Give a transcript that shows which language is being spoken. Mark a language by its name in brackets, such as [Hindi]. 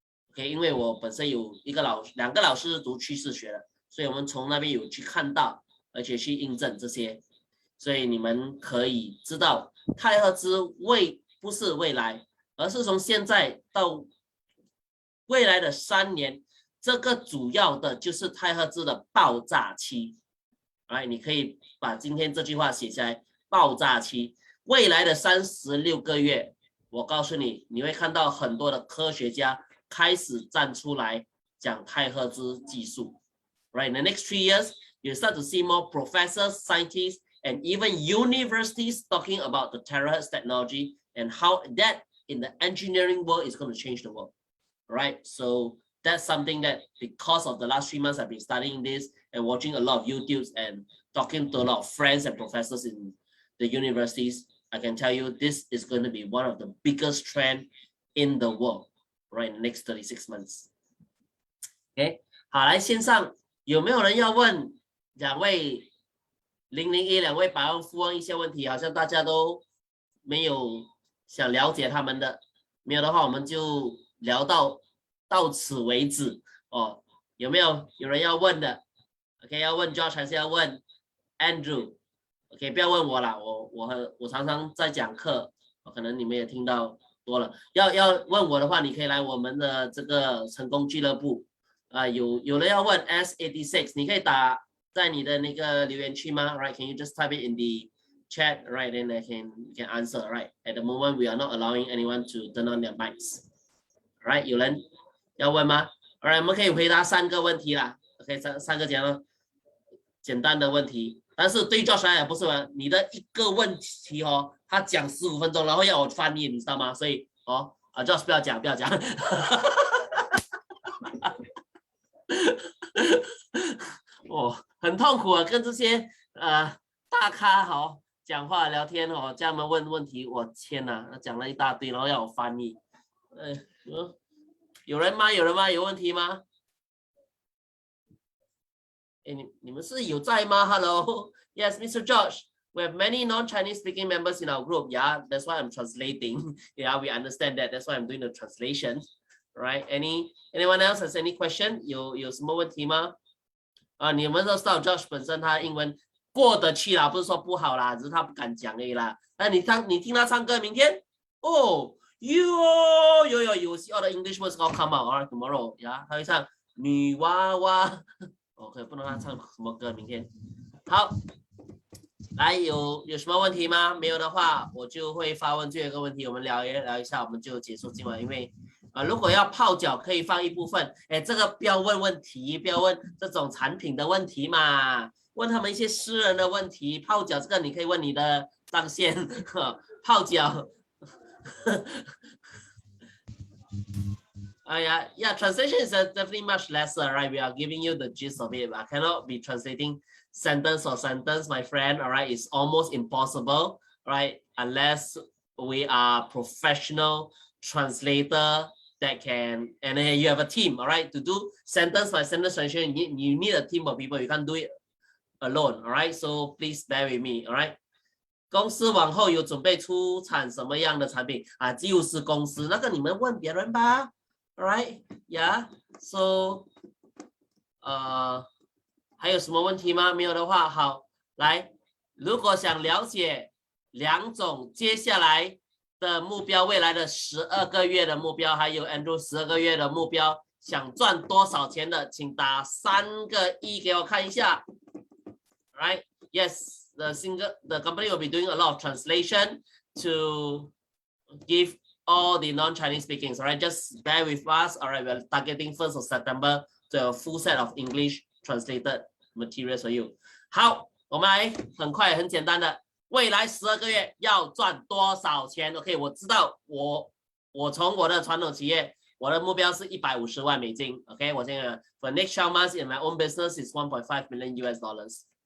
[Chinese] OK， 因为我本身有两个老师读趋势学的，所以我们从那边有去看到，而且去印证这些，所以你们可以知道太赫兹不是未来，而是从现在到未来的3年，这个主要的就是太赫兹的爆炸期。哎，你可以把今天这句话写下来，爆炸期，未来的36个月，我告诉你，你会看到很多的科学家开始站出来讲太赫兹技术。 [English] Right, in the next 3 years, you start to see more professors, scientists, and even universities talking about the terahertz technology and how that in the engineering world is going to change the world. Right, so that's something that because of the last 3 months I've been studying this and watching a lot of YouTubes and talking to a lot of friends and professors in the universities, I can tell you this is going to be one of the biggest trends in the world, right, in the next 36 months. [Chinese] Okay, 好，来线上有没有人要问两位001两位百万富翁一些问题？好像大家都没有想了解他们的，没有的话我们就聊到此为止哦。有没有人要问的 ？OK， 要问 Josh 还是要问 Andrew？OK， 不要问我啦，我常常在讲课，可能你们也听到多了。要问我的话，你可以来我们的这个成功俱乐部。有人要问 S86， 你可以打在你的那个留言区吗 ？Right? [English] Can you just type it in the chat? Right? Then I can answer. Right? At the moment, we are not allowing anyone to turn on their mics. Right? [Chinese] 有人要问吗 ？Alright， 我们可以回答3个问题啦。 OK， 三个简单的问题，但是对 Josh 来讲不是你的一个问题哦，他讲15分钟，然后要我翻译，你知道吗？所以Josh 不要讲。很痛苦啊，跟这些大咖讲话聊天叫他们问问题，我天哪，讲了一大堆，然后要我翻译。有人吗？有问题吗？你们是有在吗 ？ [English] Hello, yes, Mr. Josh. We have many non-Chinese speaking members in our group. Yeah, that's why I'm translating. Yeah, we understand that. That's why I'm doing the translation. Right? Anyone else has any question? [Chinese] 有什么问题吗？你们都知道 Josh 本身他英文过得去啦，不是说不好啦，只是他不敢讲而已啦。但你听他唱歌，明天 [English] you see all the English words all come out. Alright, tomorrow. [Chinese] Yeah, 他会唱女娃娃。OK， 不能他唱什么歌？明天好，来有什么问题吗？没有的话，我就会发问最后一个问题，我们聊一下，我们就结束今晚。因为如果要泡脚，可以放一部分。这个不要问问题，不要问这种产品的问题嘛，问他们一些私人的问题。泡脚这个你可以问你的上线，泡脚。 [English] Yeah, translation is definitely much lesser, right? We are giving you the gist of it. I cannot be translating sentence for sentence, my friend, all right? It's almost impossible, right? Unless we are professional translator that can, and then you have a team, all right? To do sentence by sentence translation, you need a team of people. You can't do it alone, all right? So please bear with me, all right? [Chinese] 公司往后有准备出产什么样的产品啊？就是公司那个你们问别人吧 ，Alright, yeah, so 还有什么问题吗？没有的话，好，来，如果想了解梁总接下来的目标，未来的12个月的目标，还有 Andrew 12个月的目标，想赚多少钱的，请打3个1给我看一下。 [English] Right? Yes, the company will be doing a lot of translation to give all the non-Chinese speakings. Alright, just bear with us. Alright, we're targeting 1st of September to a full set of English translated materials for you. [Chinese] 好，我们来很快很简单的，未来12个月要赚多少钱 ？OK， 我知道我从我的传统企业，我的目标是150万美金。 [English] OK， [Chinese] 我现在 [English] for next 12 months in my own business is 1.5 million US dollars.